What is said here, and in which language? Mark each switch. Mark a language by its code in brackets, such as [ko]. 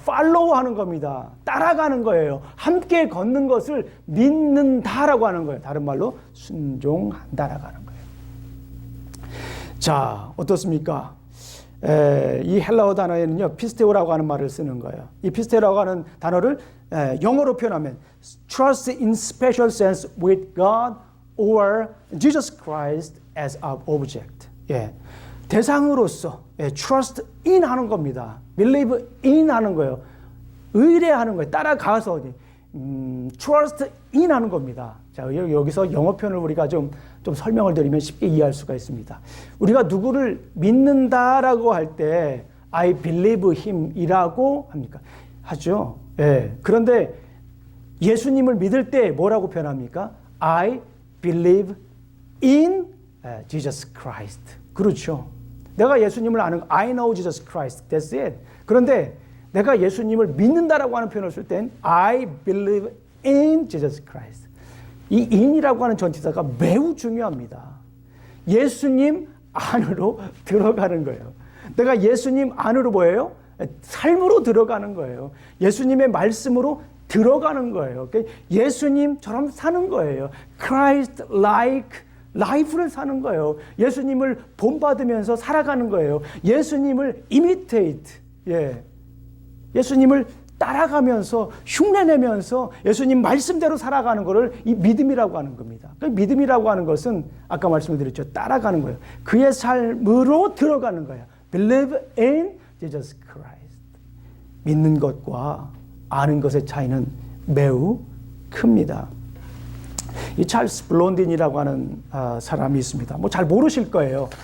[ko] 팔로우하는 겁니다. 따라가는 거예요. 함께 걷는 것을 믿는다라고 하는 거예요. 다른 말로 순종한다라고 하는 거예요. 자, 어떻습니까? 이 헬라어 단어에는요, 피스테오라고 하는 말을 쓰는 거예요. 이 피스테오라고 하는 단어를 영어로 표현하면 [en] trust in special sense with God or Jesus Christ as our object. [ko] 예. 대상으로서 trust in 하는 겁니다. believe in 하는 거예요. 의뢰하는 거예요. 따라가서 trust in 하는 겁니다. 자, 여기서 영어 표현을 우리가 좀 설명을 드리면 쉽게 이해할 수가 있습니다. 우리가 누구를 믿는다라고 할 때 [en] I believe him [ko] 이라고 합니까? 하죠. 예. 그런데 예수님을 믿을 때 뭐라고 표현합니까? [en] I believe in Jesus Christ. [ko] 그렇죠. 내가 예수님을 아는, [en] I know Jesus Christ. That's it. [ko] 그런데 내가 예수님을 믿는다라고 하는 표현을 쓸 땐 [en] I believe in Jesus Christ. [ko] 이 in이라고 하는 전치사가 매우 중요합니다. 예수님 안으로 들어가는 거예요. 내가 예수님 안으로 뭐예요? 삶으로 들어가는 거예요. 예수님의 말씀으로 들어가는 거예요. 예수님처럼 사는 거예요. Christ like life를 사는 거예요. 예수님을 본받으면서 살아가는 거예요. 예수님을 imitate, 예수님을 따라가면서 흉내내면서 예수님 말씀대로 살아가는 것을 이 믿음이라고 하는 겁니다. 그 믿음이라고 하는 것은 아까 말씀드렸죠. 따라가는 거예요. 그의 삶으로 들어가는 거예요. [en] Believe in Jesus Christ. [ko] 믿는 것과 아는 것의 차이는 매우 큽니다. 이 찰스 블론딘이라고 하는 사람이 있습니다. 뭐 잘 모르실 거예요.